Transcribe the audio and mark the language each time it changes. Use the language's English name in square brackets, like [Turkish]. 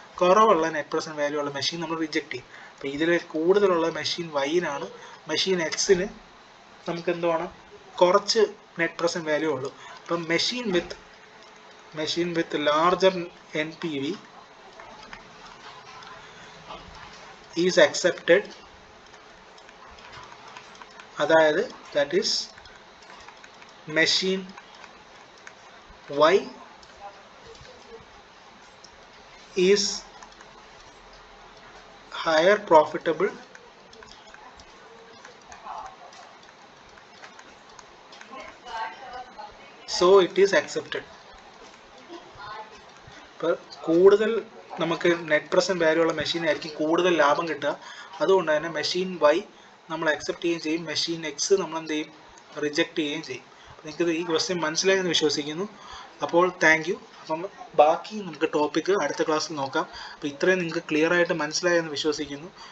[Malayalam] കുറവുള്ള net present value ഉള്ള machine നമ്മൾ റിജക്റ്റ് ചെയ്യും. അപ്പോൾ ഇതിൽ കൂടുതലുള്ള മെഷീൻ വൈനാണ്. മെഷീൻ എക്സിന് നമുക്ക് എന്തുവാണ്? കുറച്ച് നെറ്റ് പ്രസൻറ്റ് വാല്യൂ ഉള്ളൂ. [English] അപ്പം machine with larger NPV is accepted. [Malayalam] അതായത് [English] That is machine Y is higher profitable so it is accepted. [Malayalam] ഇപ്പോൾ കൂടുതൽ നമുക്ക് നെറ്റ് പ്രസൻറ്റ് വാല്യൂ ഉള്ള മെഷീൻ ആയിരിക്കും കൂടുതൽ ലാഭം കിട്ടുക. അതുകൊണ്ട് തന്നെ മെഷീൻ Y നമ്മൾ അക്സെപ്റ്റ് ചെയ്യുകയും ചെയ്യും, മെഷീൻ എക്സ് നമ്മൾ എന്ത് ചെയ്യും? റിജക്റ്റ് ചെയ്യുകയും ചെയ്യും. നിങ്ങൾക്ക് ഈ ക്വസ്റ്റ്യൻ മനസ്സിലായെന്ന് വിശ്വസിക്കുന്നു. അപ്പോൾ താങ്ക് യു. അപ്പം ബാക്കി നമുക്ക് ടോപ്പിക്ക് അടുത്ത ക്ലാസ്സിൽ നോക്കാം. അപ്പോൾ ഇത്രയും നിങ്ങൾക്ക് ക്ലിയർ ആയിട്ട് മനസ്സിലായെന്ന് വിശ്വസിക്കുന്നു.